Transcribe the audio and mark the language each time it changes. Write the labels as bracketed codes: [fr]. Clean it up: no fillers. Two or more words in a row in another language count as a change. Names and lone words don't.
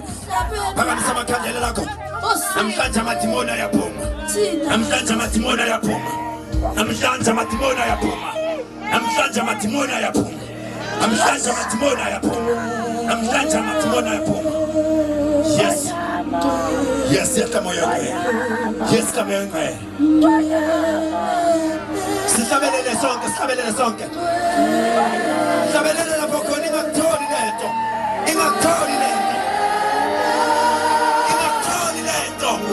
[zu] Phakamisa amakhandlela lakho. Namhlanje amadimoni ayaphuma. Namhlanje amadimoni ayaphuma. Namhlanje amadimoni ayaphuma. Namhlanje amadimoni ayaphuma. Namhlanje amadimoni ayaphuma. Namhlanje amadimoni ayaphuma. [en] Yes. Yes, [zu] yetla moya ngcwele. Yes, moya ngcwele. Sihlabelele sonke, sihlabelele sonke. Sihlabelele lapho khona ingakutholi lento. Ingakutholi lento. Ingakutholi lento.